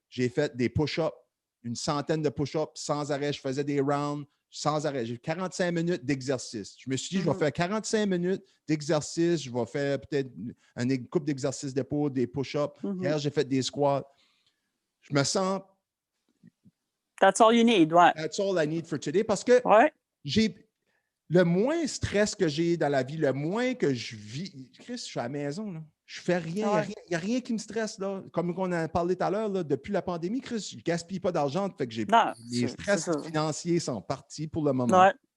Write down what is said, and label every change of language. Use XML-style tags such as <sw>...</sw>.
<fr>J'ai fait des push-ups, une centaine de push-ups sans arrêt. Je faisais des rounds sans arrêt. J'ai 45 minutes d'exercice. Je me suis dit, je vais faire 45 minutes d'exercice. Je vais faire peut-être une coupe d'exercices d'épaule, des push-ups. Hier, j'ai fait des squats. Je me sens...</fr> <en>That's all you need, ouais. That's all I need for today.</en> <fr>Parce que j'ai... Le moins stress que j'ai dans la vie, le moins que je vis... Chris, je suis à la maison, là. Je fais rien. Il n'y a rien qui me stresse, là. Comme on a parlé tout à l'heure, là, depuis la pandémie, Chris, je ne gaspille pas d'argent. Fait que les stress financiers sont partis pour le moment.</fr>